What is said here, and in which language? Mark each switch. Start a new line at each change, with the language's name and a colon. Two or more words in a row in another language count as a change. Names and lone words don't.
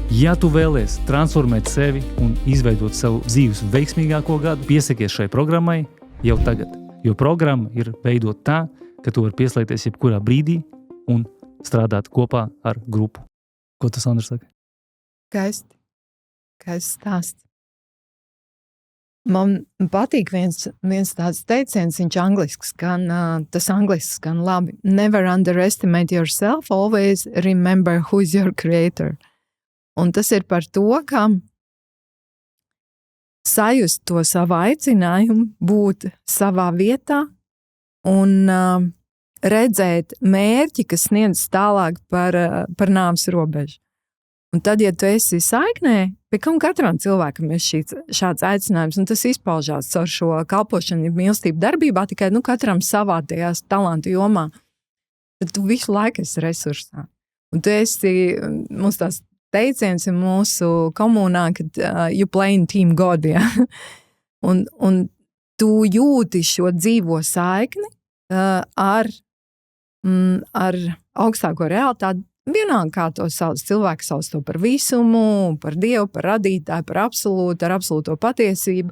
Latvian: Ja tu vēlies transformēt sevi un izveidot savu dzīves veiksmīgāko gadu, piesakies šai programmai jau tagad, jo programma ir veidot tā, ka tu vari pieslēgties jebkurā brīdī un strādāt kopā ar grupu. Ko tas Andrs saka? Skaisti stāsts. Man patīk viens tāds teiciens, viņš angliski skan, tas angliski skan labi.
English: Never underestimate yourself, always remember who is your creator.
Latvian: Un tas ir par to, ka sajust to savu aicinājumu, būt savā vietā un redzēt mērķi, kas sniedz tālāk par nāves robežu. Un tad, ja tu esi saiknē, pie katram cilvēkam ir šāds aicinājums, un tas izpaužās caur šo kalpošanu, mīlestību darbībā, tikai katram savā tajās talantu jomā. Tad tu visu laiku esi resursā. Un tu esi, mums tās teiciens ir mūsu komunā, kad
English: you play in team God,
Latvian: ja? un tu jūti šo dzīvo saikni ar augstāko realitāti. Vienalga, kā to sauc, cilvēki sauc to par visumu, par Dievu, par radītāju, par absolūtu, ar absolūto patiesību.